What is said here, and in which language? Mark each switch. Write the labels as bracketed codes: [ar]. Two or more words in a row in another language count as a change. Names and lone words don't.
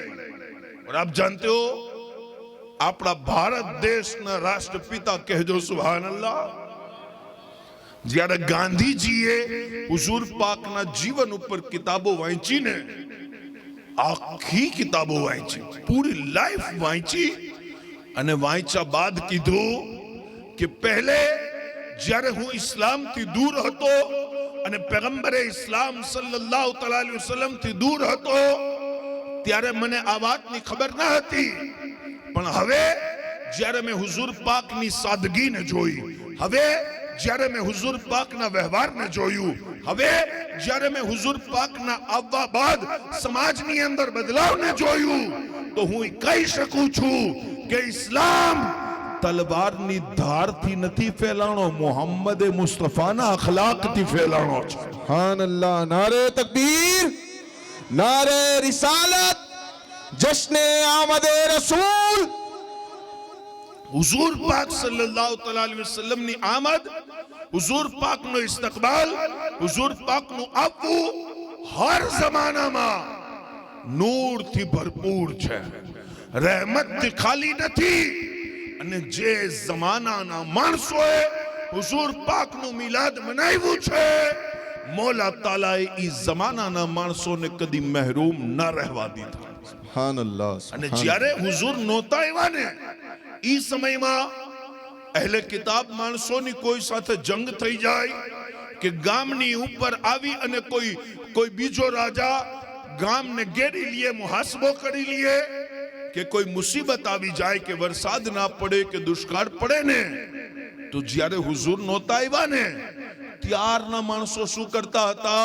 [ur] اور آپ جانتے ہو، [gu] અપના ભારત દેશ ના રાષ્ટ્ર પિતા કહે જો [ar] سبحان اللہ. [gu] જ્યારે ગાંધી જીએ હુઝુર પાક ના જીવન ઉપર કિતાબો વાંચી ને, આખી કિતાબો વાંચી, પૂરી લાઇફ વાંચી. અને વાંચા બાદ કીધું કે પહેલે જ્યારે હું ઇસ્લામથી દૂર હતો અને પેગમ્બરે ઇસ્લામ [ar] صلى الله عليه وسلم [gu] થી દૂર હતો ત્યારે મને આ વાતની ખબર ન હતી, પણ હવે જ્યારે મેં હુઝુર પાકની સાદગીને જોઈ, હવે જ્યારે મેં હુઝુર પાકના વ્યવહારને જોયું, હવે જ્યારે મેં હુઝુર પાકના આવવા બાદ સમાજની અંદર બદલાવને જોયું, તો હું કહી શકું છું کہ اسلام તલવારની ધારથી નથી ફેલાણો, મોહમ્મદ મુસ્તફાના અખલાકથી ફેલાણો છે. [ar] سبحان الله. [ur] نعرۂ تکبیر، نعرۂ رسالت، جشن آمد رسول. حضور پاک [ar] صلى الله تعالى عليه وسلم [gu] ની આમદ, હુઝુર પાકનો ઇસ્તકબાલ, હુઝુર પાકનું આવવું હર જમાનામાં નૂરથી ભરપૂર છે, રહેમતથી ખાલી નથી. અને જે જમાનાના માણસોએ હુઝુર પાકનું મિલાદ મનાવ્યું છે, મોલા તાલાએ ઈ જમાનાના માણસોને કદી મહેરૂમ ન રહેવા દીધા. [ar] سبحان الله. [gu] અને જ્યારે હુઝુર નહોતા આવ્યા ને, ઈ સમયમાં અહેલે કિતાબ માણસોની કોઈ સાથે જંગ થઈ જાય કે ગામની ઉપર આવી અને કોઈ બીજો રાજા ગામને ઘેરી લીએ, મુહાસબો કરી લીએ કે કોઈ મુસીબત આવી જાય કે વરસાદ ના પડે કે દુષ્કાળ પડે ને, તો જ્યારે હુઝુર નહોતા આવ્યા ને, ત્યારના માણસો શું કરતા હતા?